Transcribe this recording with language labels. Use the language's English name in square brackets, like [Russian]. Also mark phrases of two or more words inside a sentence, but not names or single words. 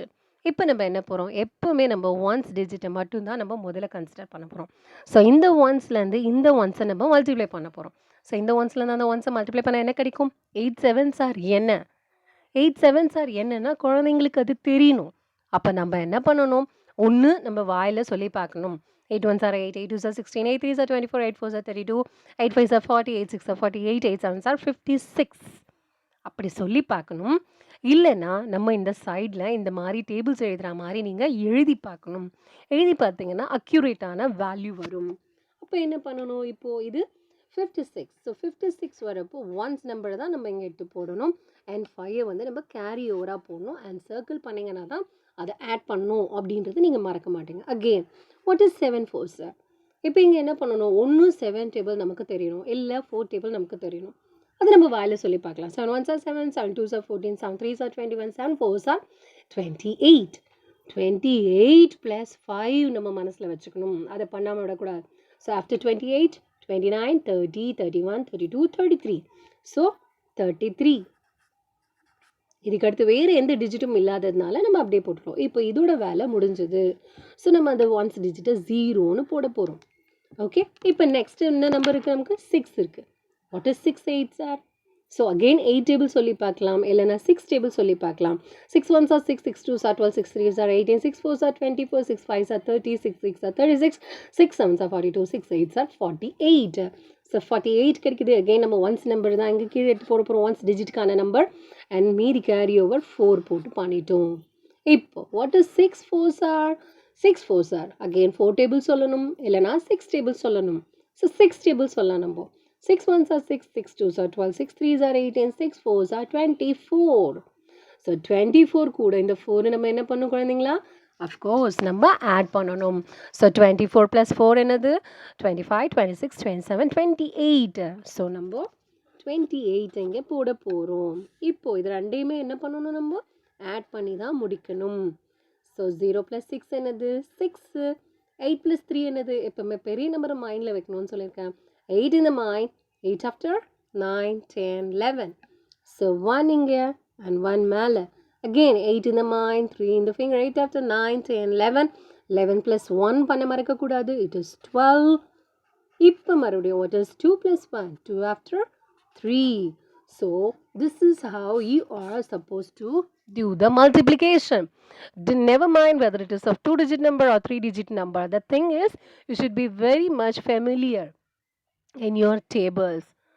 [Tamil] இப்போ நம்ம என்ன போகிறோம், எப்போவுமே நம்ம [English] ones digit [Tamil] மட்டும்தான் நம்ம முதல்ல கன்சிடர் பண்ண போகிறோம். ஸோ இந்த ஒன்ஸ்லேருந்து இந்த ஒன்ஸை நம்ம மல்டிப்ளை பண்ண போகிறோம். ஸோ இந்த ஒன்ஸ்லேருந்து அந்த ஒன்ஸை மல்டிப்ளை பண்ணால் என்ன கிடைக்கும்? 8 7s ஆர் என்ன? 8 7s ஆர் என்னன்னா குழந்தைங்களுக்கு அது தெரியணும். அப்போ நம்ம என்ன பண்ணணும், ஒன்று நம்ம வாயில் சொல்லி பார்க்கணும். [English] 8 1s are 8, 8 2s are 16, 8 3s are 24, 8 4s are 32, 8 5s are 40, 8 6s are 48, 8 7s are 56. [Tamil] அப்படி சொல்லி பார்க்கணும். இல்லைன்னா நம்ம இந்த சைடில் இந்த மாதிரி டேபிள்ஸ் எழுதுகிற மாதிரி நீங்கள் எழுதி பார்க்கணும். எழுதி பார்த்தீங்கன்னா அக்யூரேட்டான வேல்யூ வரும். அப்போ என்ன பண்ணணும், இப்போது இது 56. ஸோ 56 வரப்போ [English] ones number [Tamil] தான் நம்ம இங்கே எடுத்து போடணும். அண்ட் 5 வந்து நம்ம [English] carry over [Tamil] போடணும். [English] and circle [Tamil] பண்ணிங்கன்னா தான் அதை ஆட் பண்ணணும் அப்படின்றது நீங்கள் மறக்க மாட்டீங்க. [English] Again what is 7 4s? [Tamil] இப்போ இங்கே என்ன பண்ணணும், ஒன்று 7 டேபிள் நமக்கு தெரியணும், இல்லை 4 டேபிள் நமக்கு தெரியணும். அது நம்ம வாயில் சொல்லி பார்க்கலாம். [English] 7 1s are 7, 7 2s are 14, 7 3s are 21, 7 4s are 28. [Tamil] 28 + 5 நம்ம மனசில் வச்சுக்கணும். அதை பண்ணாமல் விடக்கூடாது. [English] so after [Tamil] 28 29 30 31 32 33. ஸோ 33. இதுக்கடுத்து வேறு எந்த டிஜிட்டும் இல்லாததுனால நம்ம அப்படியே போட்டுருவோம். இப்போ இதோட வேலை முடிஞ்சது. ஸோ நம்ம அந்த [English] ones digit [Tamil] 0ன்னு போட போகிறோம். ஓகே, இப்போ நெக்ஸ்ட் என்ன நம்பர் இருக்குது, நமக்கு 6 இருக்குது. [English] what is 6 8s are? so again 8 table [Tamil] சொல்லி பார்க்கலாம், இல்லைனா 6 டேபிள் சொல்லி பார்க்கலாம். [English] 6 1s are 6, 6 2s are 12, 6 3s are 18, 6 4s are 24, 6 5s are 30, 6 6s are 36, 6 7s are 42, 6 8s are 48. [Tamil] ஸோ 48 கிடைக்குது. அகெயின் நம்ம [English] ones number [Tamil] தான் இங்கே கீழே எடுத்து போட போகிறோம், ஒன்ஸ் டிஜிட்டுக்கான நம்பர். அண்ட் மீதி [English] carry over [Tamil] 4 போட்டு பண்ணிட்டோம். இப்போ [English] what is 6 4s are? 6 4s are again 4 table [Tamil] சொல்லணும், இல்லைனா 6 டேபிள் சொல்லணும். ஸோ 6 டேபிள் சொல்லலாம் நம்ம. [English] 6 1s are 6, 6 2s are 12, 6 3s are 18, 6 4s are 24. [Tamil] ஸோ 24 கூட இந்த 4 நம்ம என்ன பண்ணணும் குழந்தைங்களா, [English] of course [Tamil] நம்ம ஆட் பண்ணணும். ஸோ 24 + 4 என்னது, 25 26 27 28. ஸோ நம்ம 28 இங்கே போட போகிறோம். இப்போது இது ரெண்டையுமே என்ன பண்ணணும், நம்ம ஆட் பண்ணி தான் முடிக்கணும். ஸோ 0 + 6 என்னது 6, 8 + 3 என்னது, எப்போவுமே பெரிய நம்பரை மைண்டில் வைக்கணும்னு சொல்லியிருக்கேன். [English] 8 in the mind, 8 after 9 10 11. So 1 இங்கே and 1 மேலே. Again 8 in the mind, 3 in the finger, 8 after 9 10 11. [Tamil] 11 + 1 பண்ண மறக்கக்கூடாது, [English] it is 12. [Tamil] இப்போ மறுபடியும் [English] what is 2 + 1? 2 after 3. So this is how you are supposed to do the multiplication. Never mind whether it is of 2-digit number or 3-digit number. The thing is, you should be very much familiar in your tables.